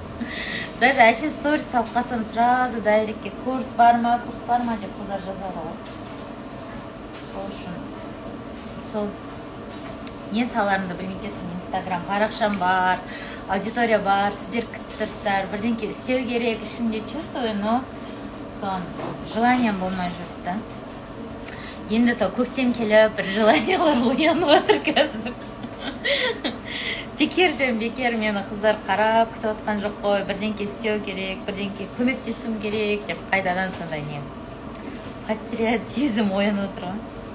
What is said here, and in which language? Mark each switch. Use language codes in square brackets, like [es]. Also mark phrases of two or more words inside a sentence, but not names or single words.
[kk] Даже әшін сторис салып қалсам сразу дайрекке курс бар ма деп қыздар жазады ғой. Сол үшін сол не саларымды білмей кеттім. Инстаграм парақшам бар, аудитория бар, сіздер күтіп тұрсыздар, бірдеңке істеу керек, ішімде [ru] чувствую, но [kk] сон желанием болмай жүрді. Енді сол көктем келіп, бір желаниялар оянып отыр қазір. бекерден бекер мені қыздар қарап күтіп отқан жоқ қой, бірдеңке істеу керек, бірдеңке көмектесуім керек деп қайдадан сондай не патриотизм оянып отыр ғой.